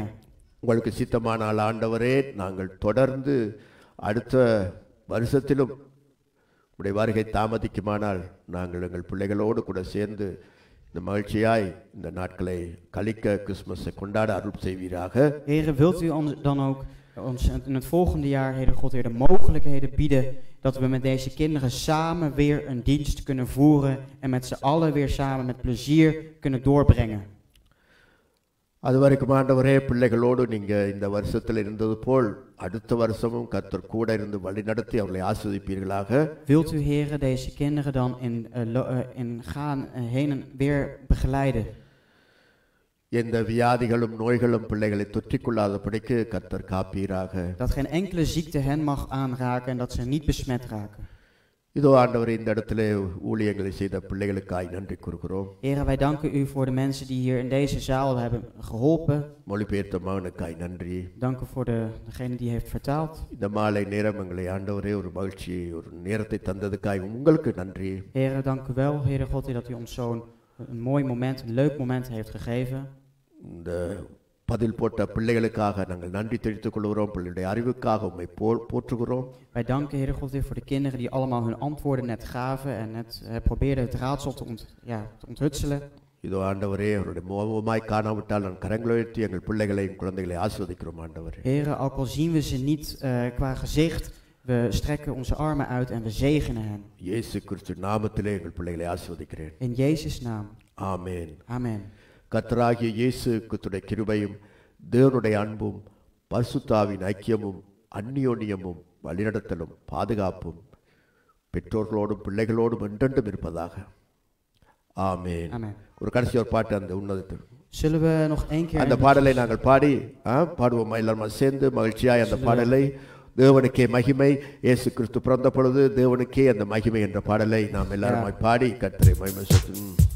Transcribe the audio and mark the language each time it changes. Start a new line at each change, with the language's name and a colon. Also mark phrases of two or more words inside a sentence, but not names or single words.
Tamil: உங்களுக்கு சித்தமானால் ஆண்டவரே, நாங்கள் தொடர்ந்து அடுத்த வருஷத்திலும் உடைய வருகை தாமதிக்குமானால் நாங்கள் எங்கள் பிள்ளைகளோடு கூட சேர்ந்து இந்த மகிழ்ச்சியாய் இந்த நாட்களை கழிக்க கிறிஸ்மஸை கொண்டாட அருள் செய்வீராக.
Dutch: Heren, wilt u dan ook ons in het volgende jaar, Heere God, Heer, de mogelijkheden bieden dat we met deze kinderen samen weer een dienst kunnen voeren en met z'n allen weer samen met plezier kunnen doorbrengen.
Tamil: அது வரைக்கும் ஆண்டவரே, பிள்ளைகளோடு நீங்கள் இந்த வருஷத்தில் இருந்தது போல் அடுத்த வருஷமும் கர்த்தர் கூட இருந்து வழி நடத்தி அவர்களை ஆசீர்வதிப்பீர்களாக.
Dutch: Wilt u, Heere, deze kinderen dan in gaan heen en weer begeleiden?
Tamil: எந்த வியாதிகளும் நோய்களும் பிள்ளைகளை தொற்றிக்கொள்ளாதபடிக்கு கர்த்தர் காப்பீராக.
Dutch: Dat geen enkele ziekte hen mag aanraken en dat ze niet besmet raken.
Tamil: இதோ ஆண்டவரே, இந்த இடத்திலே ஊழியங்களை செய்த பிள்ளைகளுக்காய் நன்றி கூறுகிறோம்.
Dutch: Heren, wij danken u voor de mensen die hier in deze zaal hebben geholpen.
Tamil: மொழிபெயர்த்த மகனுக்காய் நன்றி.
Dutch: Dank u voor degene die heeft vertaald.
Tamil: இந்த மாலை நேரம் எங்களை ஆண்டவரே ஒரு மகிழ்ச்சி ஒரு நேரத்தை தந்ததுக்காய் உங்களுக்கு நன்றி.
Dutch: Heren, dank u wel, Heere God, dat u ons zo'n een mooi moment, een leuk moment heeft gegeven.
Tamil: இந்த பதில் போட்ட பிள்ளைகளுக்காக நாங்கள் நன்றி தெரிவித்துக் கொள்கிறோம். பிள்ளைகளுடைய அறிவுக்காக உம்மை போற்றுகிறோம்.
Dutch: Wij danken, Heere God, voor de kinderen die allemaal hun antwoorden net gaven en net probeerden het raadsel te onthutselen.
Tamil: இதோ ஆண்டவரே, அவருடைய முகமாய் காணாவிட்டால் நான் கரங்களை உயர்த்தி எங்கள் பிள்ளைகளையும் குழந்தைகளை ஆசீர்வதிக்கிறோம் ஆண்டவரே.
Dutch: Heere, ook al zien we ze niet qua gezicht, we strekken onze armen uit en we zegenen hen.
Tamil: இயேசு கிறிஸ்து நாமத்திலே எங்கள் பிள்ளைகளை ஆசீர்வதிக்கிறேன்.
Dutch: In Jezus' naam.
Tamil: ஆமென்.
Dutch: Amen.
Tamil: கர்த்தராகிய இயேசு கிறிஸ்துவின் கிருபையும் தேவனுடைய அன்பும் பரிசுத்தாவின் ஐக்கியமும் அந்நியோன்யமும் வழிநடத்தலும் பாதுகாப்பும் பெற்றோர்களோடும் பிள்ளைகளோடும் என்றென்றும் இருப்பதாக. ஆமென். ஒரு கடைசி ஒரு பாட்டு அந்த உன்னதத்தில்.
Dutch: Zullen we nog één keer
Tamil: அந்த பாடலை நாங்கள் பாடுவோம் எல்லாரும் சேர்ந்து மகிழ்ச்சியாய் அந்த பாடலை. தேவனுக்கே மகிமை, இயேசு கிறிஸ்து பிறந்த பொழுது தேவனுக்கே அந்த மகிமை என்ற பாடலை நாம் எல்லாரும் பாடி கர்த்தரை மகிமை செலுத்துவோம்.